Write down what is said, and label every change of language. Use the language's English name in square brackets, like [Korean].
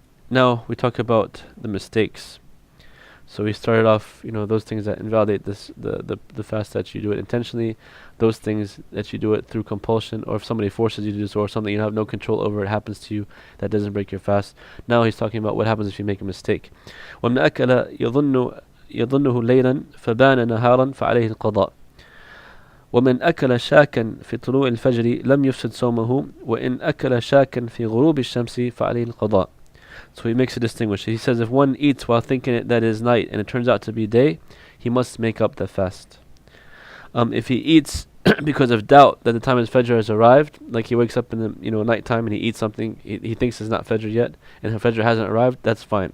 [English] Now we talk about the mistakes. So we started off, those things that invalidate the fast, that you do it intentionally, those things that you do it through compulsion, or if somebody forces you to do so, or something you have no control over, it happens to you, that doesn't break your fast. Now he's talking about what happens if you make a mistake. [Arabic] وَمَنْ أَكَلَ يظنه ليلا فبان نهارا فعليه القضاء. ومن أكل شاكا في طلوع الفجر لم يفسد صومه وإن أكل شاكا في غروب الشمس فعليه القضاء. [English] So he makes a distinction. He says if one eats while thinking that it is night and it turns out to be day, he must make up the fast. If he eats because of doubt that the time of Fajr has arrived, like he wakes up in the nighttime and he eats something, he thinks it's not Fajr yet, and Fajr hasn't arrived, that's fine.